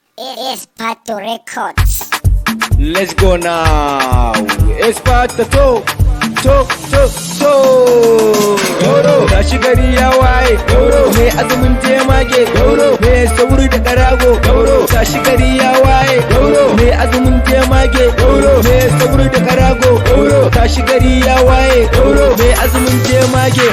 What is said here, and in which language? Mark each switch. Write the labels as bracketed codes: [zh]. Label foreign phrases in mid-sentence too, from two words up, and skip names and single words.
[en] Espato Records. Let's go now. [ha] Espato to, to, to, to. Gauro, tashi gari ya waye. Gauro, mai azumin jemage. Gauro, mai sauri da karago. Gauro, tashi gari ya waye. Gauro, mai azumin jemage. Gauro, mai sauri da karago. Gauro, tashi gari ya waye. Gauro, mai azumin jemage.